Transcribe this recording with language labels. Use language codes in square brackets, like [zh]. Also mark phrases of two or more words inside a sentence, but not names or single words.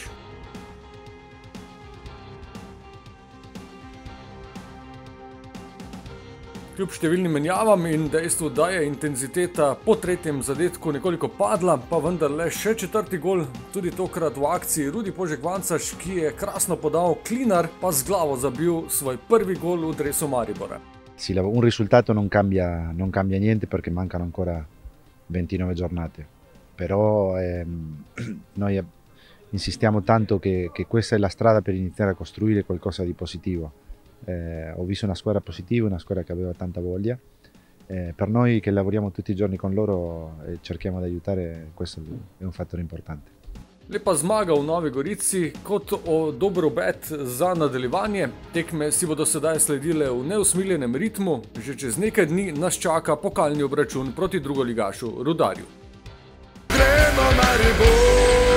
[sl] Kljub številnim menjavam in dejstvu, da je intenziteta po tretjem zadetku nekoliko padla, pa vendarle še četrti gol, tudi tokrat v akciji Rudi Požek-Vanca, ki je krasno podal, Klinar pa z glavo zabil svoj prvi gol v dresu Maribora. [it] Sì, un risultato non cambia niente perché mancano ancora 29 giornate, però noi insistiamo tanto che questa è la strada per iniziare a costruire qualcosa di positivo. Ho visto una squadra positiva, una squadra che aveva tanta voglia. Per noi che lavoriamo tutti i giorni con loro e cerchiamo di aiutare, questo è un fattore importante. [sl] Lepa zmaga v Novi Gorici kot dober obet za nadaljevanje. Tekme si bodo sedaj sledile v neusmiljenem ritmu, že čez nekaj dni nas čaka pokalni obračun proti drugoligašu Rudarju. Gremo Maribor!